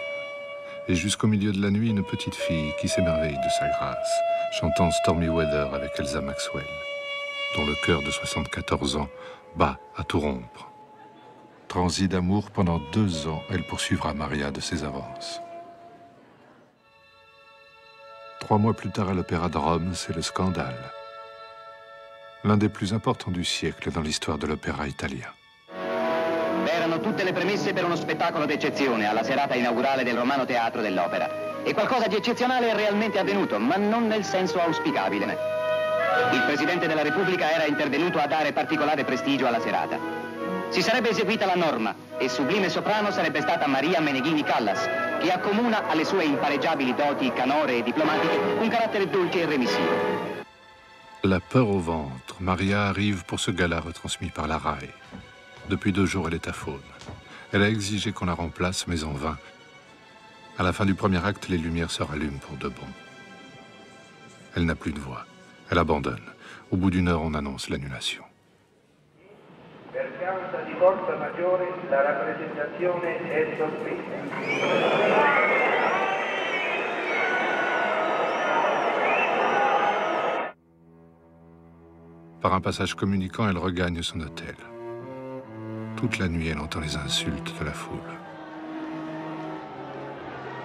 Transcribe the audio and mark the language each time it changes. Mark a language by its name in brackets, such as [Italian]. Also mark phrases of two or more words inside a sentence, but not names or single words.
[French] Et jusqu'au milieu de la nuit, une petite fille qui s'émerveille de sa grâce, chantant Stormy Weather avec Elsa Maxwell, dont le cœur de 74 ans bat à tout rompre. Transie d'amour pendant 2 ans, elle poursuivra Maria de ses avances. 3 mois plus tard à l'Opéra de Rome, c'est le scandale. L'un des plus importants du siècle dans l'histoire de l'opéra italien. [Italian] Erano tutte le premesse per uno spettacolo d'eccezione alla serata inaugurale del Romano Teatro dell'Opera. E qualcosa di eccezionale è realmente avvenuto, ma non nel senso auspicabile. Il Presidente della Repubblica era intervenuto a dare particolare prestigio alla serata. Si sarebbe eseguita la norma e sublime soprano sarebbe stata Maria Meneghini Callas, che accomuna alle sue impareggiabili doti canore e diplomatiche un carattere dolce e remissivo. [French] La peur au ventre, Maria arrive pour ce gala retransmis par la RAI. Depuis 2 jours, elle est aphone. Elle a exigé qu'on la remplace, mais en vain. À la fin du premier acte, les lumières se rallument pour de bon. Elle n'a plus de voix. Elle abandonne. Au bout d'1 heure, on annonce l'annulation. [Italian] Per causa di forza maggiore, la rappresentazione è sospesa. [French] Par un passage communicant, elle regagne son hôtel. Toute la nuit, elle entend les insultes de la foule.